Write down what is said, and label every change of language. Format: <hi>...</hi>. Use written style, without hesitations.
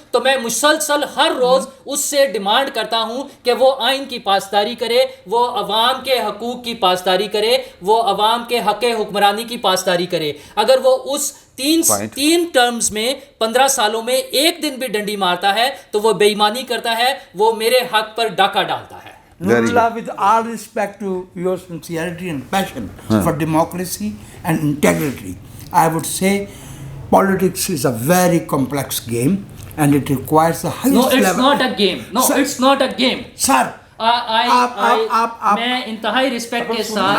<ur>تو میں مسلسل ہر روز اس سے ڈیمانڈ کرتا ہوں کہ وہ آئین کی پاسداری کرے, وہ عوام کے حقوق کی پاسداری کرے, وہ عوام کے حق حکمرانی کی پاسداری کرے. اگر وہ اس 3 ٹرمز میں 15 سالوں میں ایک دن بھی ڈنڈی مارتا ہے تو وہ بے ایمانی کرتا ہے, وہ میرے حق پر ڈاکہ ڈالتا ہے.</ur> <en>Nurullah, with all respect to your sincerity and passion for democracy and integrity, I would say politics is a very complex game and it requires the highest level. No, it's not a game. No, sir, it's not a game. Sir,</en> <ur>میں انتہائی respect کے ساتھ</ur>